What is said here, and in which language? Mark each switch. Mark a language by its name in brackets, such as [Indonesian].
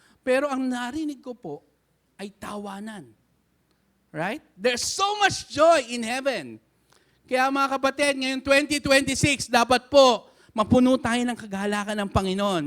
[Filipino] Pero ang narinig ko po ay tawanan. [English] Right? There's so much joy in heaven. [Filipino] Kaya mga kapatid, ngayon 2026, dapat po mapuno tayo ng kagalakan ng Panginoon.